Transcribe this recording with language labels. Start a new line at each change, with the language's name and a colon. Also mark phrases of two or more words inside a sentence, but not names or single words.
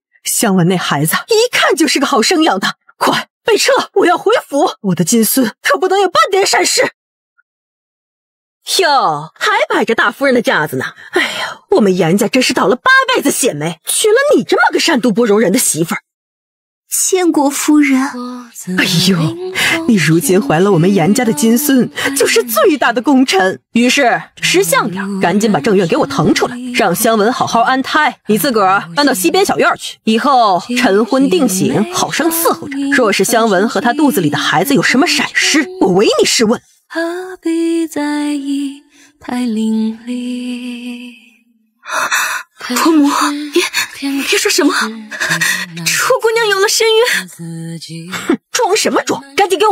Chinese: 香文那孩子一看就是個好生養的，快備車，我要回府。我的金孫可不能有半點閃失。喲，還擺着大夫人的架子呢。哎呀，我們嚴家真是倒了8輩子血霉，娶了你這麼個善妒不容人的媳婦兒。見過夫人。哎呦，你如今懷了我們嚴家的金孫，就是最大的功臣。於是識相點，趕緊把正院給我騰出來，讓香文好好安胎。你自個兒搬到西邊小院去，以後晨昏定省，好生伺候着。若是香文和她肚子裡的孩子有什麼閃失，我唯你是問。何必在意太伶俐。婆母，别說什麼，楚姑娘有了身孕。哼，裝什麼裝？趕緊給我！